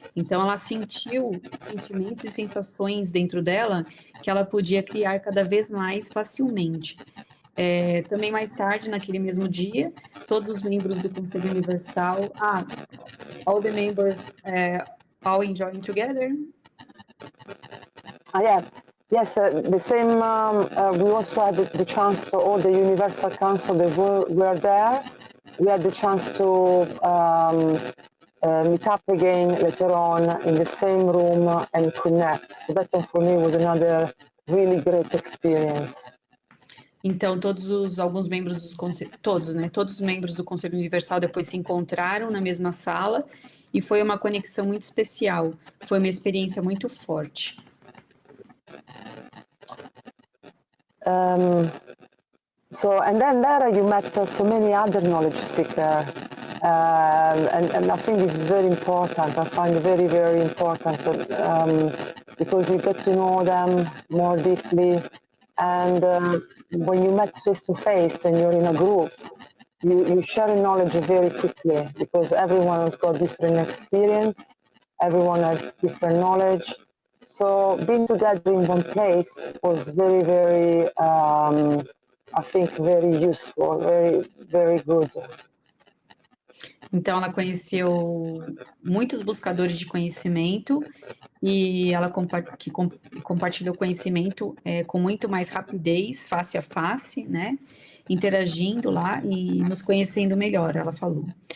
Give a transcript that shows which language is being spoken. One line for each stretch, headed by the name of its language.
Portuguese: Então, ela sentiu sentimentos e sensações dentro dela que ela podia criar cada vez mais facilmente. Também mais tarde, naquele mesmo dia, todos os membros do Conselho Universal,
English: all the members all enjoying together? Yeah. Yes, the same. We also had the chance to all the Universal Council. They were there. We had the chance to meet up again later on in the same room and connect. So that for me was another really great experience.
Portuguese: Então, alguns membros todos os membros do Conselho Universal depois se encontraram na mesma sala e foi uma conexão muito especial. Foi uma experiência muito forte.
English: And then there you met so many other knowledge seekers, and I think this is very important. I find it very, very important because you get to know them more deeply. And when you met face to face and you're in a group, you share knowledge very quickly because everyone has got different experience, everyone has different knowledge. So being together in one place was very, very, I think, very useful, very, very good.
Portuguese: Então, ela conheceu muitos buscadores de conhecimento e ela compartilhou conhecimento com muito mais rapidez, face a face, né? Interagindo lá e nos conhecendo melhor, ela falou.